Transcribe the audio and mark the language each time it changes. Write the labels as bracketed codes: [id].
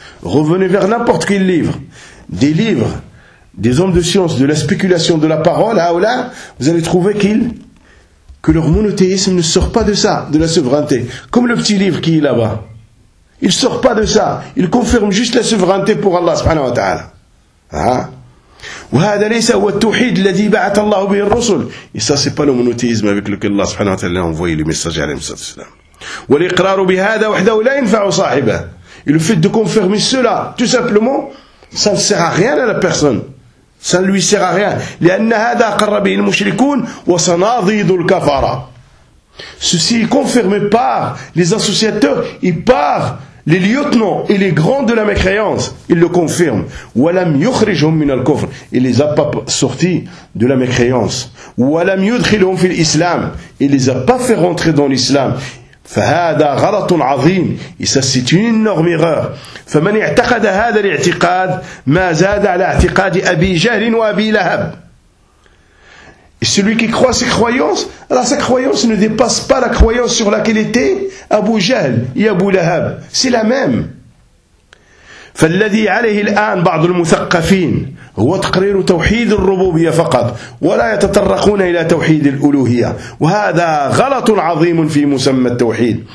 [fr] Revenez vers n'importe quel livre, des livres des hommes de science, de la spéculation, de la parole, là, vous allez trouver que leur monothéisme ne sort pas de ça, de la souveraineté. Comme le petit livre qui est là-bas. Il ne sort pas de ça. Il confirme juste la souveraineté pour Allah subhanahu wa ta'ala. [ar] وهذا ليس هو التوحيد الذي بعث الله به الرسل. [fr] Et ça, c'est pas le monothéisme avec lequel Allah subhanahu wa ta'ala a envoyé le messager [ar] عليه الصلاة والسلام. والإقرار بهذا وحده لا ينفع صاحبه. [fr] Et le fait de confirmer cela, tout simplement, ça ne sert à rien à la personne. Ça ne lui sert à rien. [ar] لأن هذا قرر به المشركون وصناديد الكفار. [fr] Ceci est confirmé par les associateurs et par les lieutenants et les grands de la mécréance. Ils le confirment. [ar] وَلَمْ يُخْرِجْهُمْ مِنَ الْكُفْرِ. [fr] Il les a pas sortis de la mécréance. [ar] وَلَمْ يُدْخِلْهُمْ فِي الْإِسْلَامِ. [fr] Il les a pas fait rentrer dans l'islam. [ar] فَهَذَا غَلَطٌ عَظِيمٌ. [fr] Et ça, c'est une énorme erreur. [ar] فَمَنْ اِعْتَقَدَ هَذَا الْاِعْتِقَادِ مَا زَادَ عَلَى اِعْتِقَادِ أَبِي جَهْلٍ وَأَبِي لَهَبٍ. [fr] Et celui qui croit ses croyances, alors sa croyance ne dépasse pas la croyance sur laquelle était Abu Jahl et Abu Lahab. C'est la même. [ar] فالذي عليه الآن بعض المثقفين هو تقرير توحيد الربوبية فقط ولا يتطرقون إلى توحيد الألوهية وهذا غلط عظيم في مسمى التوحيد.